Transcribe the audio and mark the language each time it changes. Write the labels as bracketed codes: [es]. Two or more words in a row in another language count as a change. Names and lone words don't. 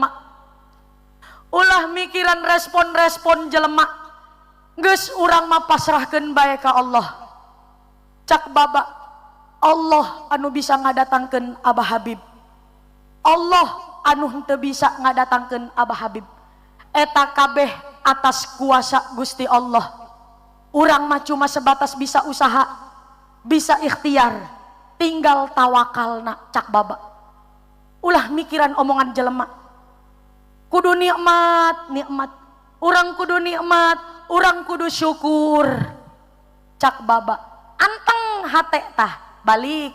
[su] Ulah mikiran respon-respon jelema. Geus urang mah pasrahkeun bae ka Allah. Cak baba, Allah anu bisa ngadatangkeun Abah Habib. Allah anu henteu bisa ngadatangkeun Abah Habib. Eta kabeh atas kuasa Gusti Allah. Urang mah cuma sebatas bisa usaha, bisa ikhtiar. Tinggal tawakalna cak baba. Ulah mikiran omongan jelema. Kudu nikmat, nikmat. Urang kudu nikmat, urang kudu syukur. Cak baba. Anteng hate tah balik.